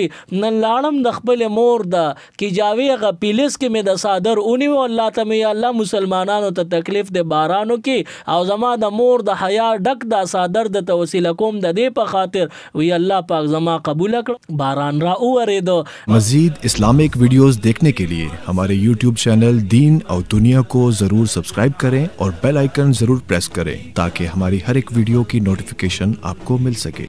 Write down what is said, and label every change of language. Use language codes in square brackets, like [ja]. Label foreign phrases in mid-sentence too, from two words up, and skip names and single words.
[ps] نن لاړم د خپل مور د کیجاوې هغه پیلس کې مې د صادر ونیو، الله ته مې یا الله مسلمانانو ته تکلیف د بارانو کې او زما د مور د حیا ډک دا صادر د توسیله کوم د دې په خاطر، وی الله پاک زما قبول کړ، باران را وورېدو. [ur] مزید [en] Islamic videos [ur] دیکھنے کے لیے ہمارے [en] YouTube channel [ur] دین اور دنیا کو ضرور سبسکرائب کریں اور [en] bell icon [ur] ضرور پریس کریں تاکہ ہماری ہر ایک ویڈیو کی نوٹیفیکیشن آپ کو مل سکے.